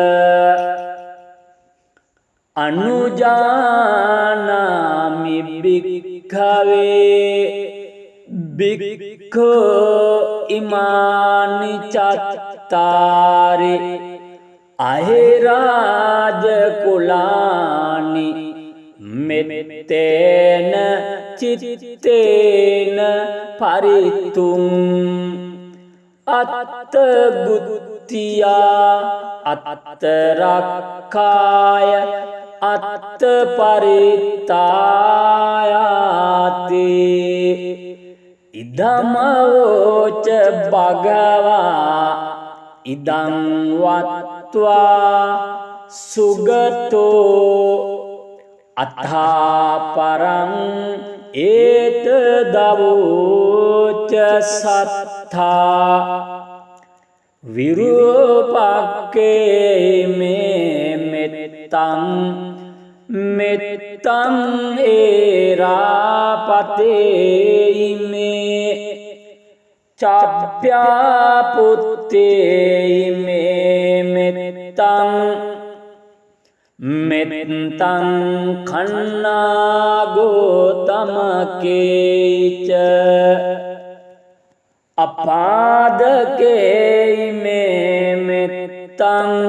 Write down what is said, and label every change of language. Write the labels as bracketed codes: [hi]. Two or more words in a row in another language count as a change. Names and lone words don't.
[pi] අනුජානාමි බික්ඛවේ බික්ඛු ඉමානි චත්තාරි අහිරාජ කුලානි මෙත්තේන චිත්තේන පරිතුං අත්ත බුද්ධියා අත්ත රක්ඛාය අත්ත පරිත්තායාති ඉදමවෝච භගවා ඉදං වත්වා සුගතෝ අත්ථාපරං ඒත දවෝච සත්තා විරූපක්කේ මේ මෙත්තං මෙත්තං ඒරාපතේ මේ චප්ප්‍යාපුත්තේ මේ මෙත්තං මෙත්තං කන්නාගෝතමකේච අපාදකේ මේ මෙත්තං